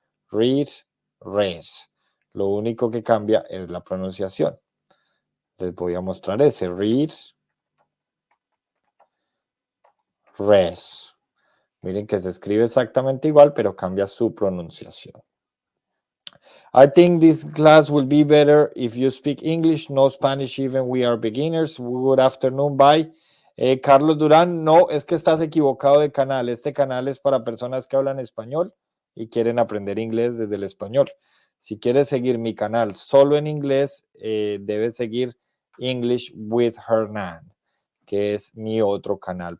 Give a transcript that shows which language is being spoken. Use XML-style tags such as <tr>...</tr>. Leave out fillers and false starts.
<es>Read, read. Lo único que cambia es la pronunciación. Les voy a mostrar ese. Read, read. Miren que se escribe exactamente igual, pero cambia su pronunciación.</es> <en>I think this class will be better if you speak English, no Spanish even we are beginners. Good afternoon, bye.</en> <es>Carlos Durán, no, es que estás equivocado de canal. Este canal es para personas que hablan español y quieren aprender inglés desde el español. Si quieres seguir mi canal solo en inglés, debes seguir English with Hernan, que es mi otro canal.</es>